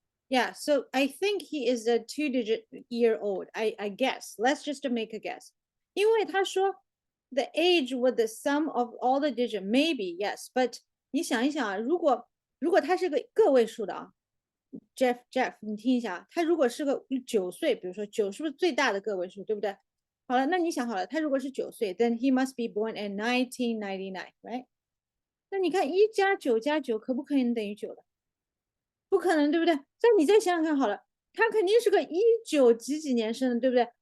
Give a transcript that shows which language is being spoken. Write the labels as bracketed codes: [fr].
[en] Yeah, so I think he is a 2-digit year old. I guess. Let's just make a guess. [zh] 因为他说 [en] the age with the sum of all the digit, maybe yes, but [zh] 你想一想啊，如果他是个个位数的啊，Jeff，你听一下啊，他如果是个9岁，比如说9是不是最大的个位数，对不对？好了，那你想好了，他如果是9岁， [en] then he must be born in 1999, right？ [zh] 那你看1加9加9可不可以等于9了？不可能，对不对？那你再想想看好了，他肯定是个19几年生的，对不对？